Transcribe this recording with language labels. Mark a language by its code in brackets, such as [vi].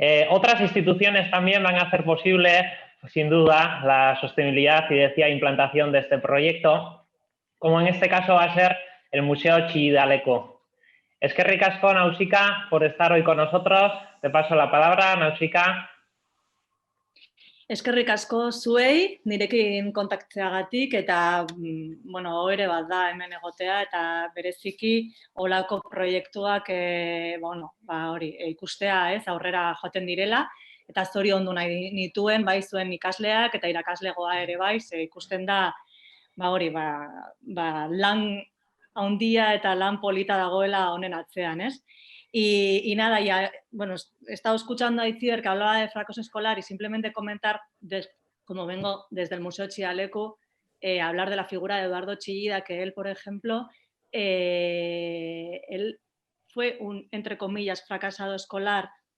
[es] Otras instituciones también van a hacer posible, sin duda, la sostenibilidad y decía implantación de este proyecto, como en este caso va a ser el Museo Chillida Leku. [eu] Eskerrik asko, [es] Nausika, por estar hoy con nosotros. Te paso la palabra, Nausika. [eu] Eskerrik asko zuei, nirekin kontakteagatik eta ohore bat da hemen egotea eta bereziki olako proiektuak ikustea, aurrera joaten direla eta zoriondu nahi nituen bai zuen ikasleak eta irakaslegoa ere bai, ikusten da lan handia eta lan polita dagoela honen atzean, ez? [es] Y nada, ya, bueno, he estado escuchando a Itziber que hablaba de fracaso escolar y simplemente comentar, como vengo desde el Museo Chillida Leku, hablar de la figura de Eduardo Chillida, que él, por ejemplo, él fue un, entre comillas, fracasado escolar,